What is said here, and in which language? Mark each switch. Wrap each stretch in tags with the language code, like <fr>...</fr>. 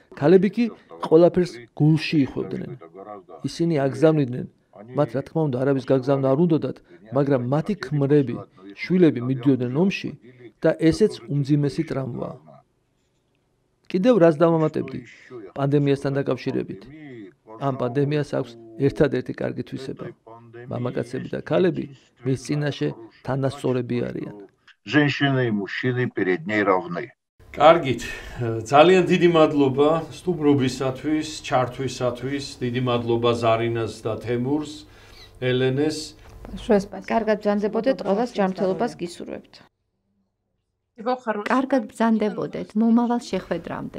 <ka>ქალები კი ყველაფერს გულში იხვევდნენ. ისინი აგზავნიდნენ, მათ რა თქმა უნდა არავის გაგზავნა არ უნდათ, მაგრამ მათი ქმრები, შვილები მიდიოდნენ ომში და ესეც უმძიმესი ტრამვაა. კიდევ რას დავამატებდი პანდემიასთან დაკავშირებით? ამ პანდემიას აქვს ერთადერთი კარგი თვისება. მამაკაცები და ქალები მის წინაშე თანასწორები არიან.</ka> <ru>Женщины и мужчины перед ней равны.</ru> <ka>კარგით, ძალიან დიდი მადლობა სტუმრობისათვის, ჩართვისათვის, დიდი მადლობა ზარინას და თემურს, ელენეს. კარგად ბრძანდებოდეთ, ყველას ჯანმრთელობას გისურვებთ. კარგად ბრძანდებოდეთ, მომავალ შეხვედრამდე.</ka>